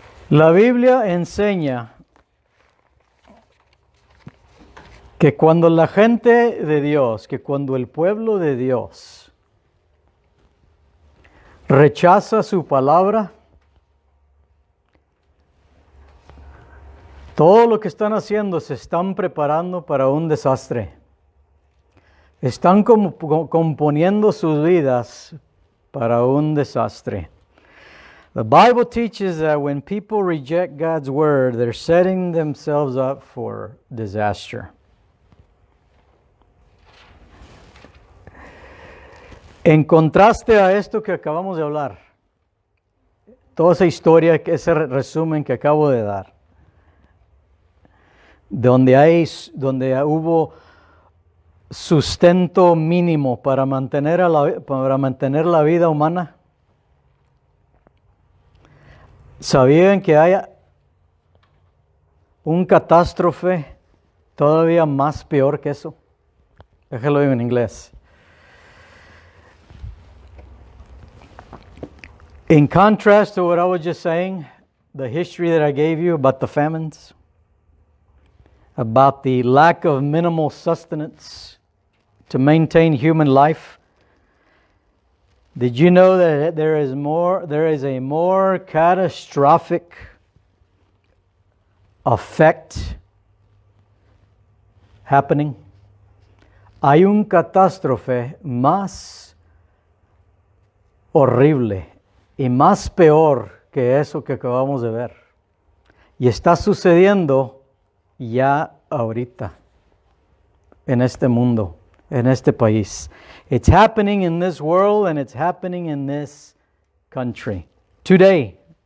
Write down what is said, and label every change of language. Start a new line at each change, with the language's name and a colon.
Spanish: La Biblia enseña que cuando la gente de Dios, que cuando el pueblo de Dios rechaza su palabra, todo lo que están haciendo se están preparando para un desastre. Están componiendo sus vidas para un desastre.
English: The Bible teaches that when people reject God's word, they're setting themselves up for disaster.
Spanish: En contraste a esto que acabamos de hablar, toda esa historia, ese resumen que acabo de dar, donde hubo sustento mínimo para mantener la vida humana, ¿sabían que hay un catástrofe todavía más peor que eso? Déjalo en inglés.
English: In contrast to what I was just saying, the history that I gave you about the famines, about the lack of minimal sustenance to maintain human life, did you know that there is a more catastrophic effect happening?
Spanish: Hay un catástrofe más horrible y más peor que eso que acabamos de ver. Y está sucediendo ya ahorita en este mundo, en este país.
English: It's happening in this world and it's happening in this country today.